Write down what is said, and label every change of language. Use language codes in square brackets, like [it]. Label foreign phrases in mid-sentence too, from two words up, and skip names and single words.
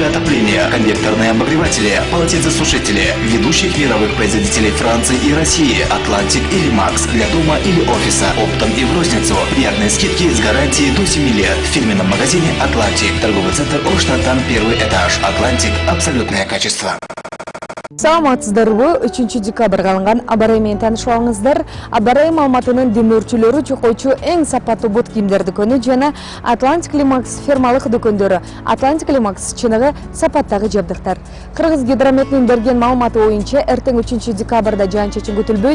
[ru] отопления, конвекторные обогреватели, полотенцесушители ведущих мировых производителей Франции и России, Атлантик или Макс для дома или офиса, оптом и в розницу. Приятные скидки с гарантией до 7 лет. В фирменном магазине Атлантик. Торговый центр Оштаттан, 1 этаж. Атлантик. Абсолютное качество. [ky] Саламатсыздарбы, 3 декабрга алынган аба ырайы менен таанышып алыңыздар. Аба ырайы маалыматынын демөөрчүлөрү чокойчу эң сапаттуу бут кийимдер дүкөнү жана Атлантик Лимакс фермалык дүкөндөрү. Атлантик Лимакс чыныгы сапаттагы жабдыктар. Кыргыз гидрометинин берген маалыматы боюнча эртең 3 декабрда жаан-чачын күтүлбөйт.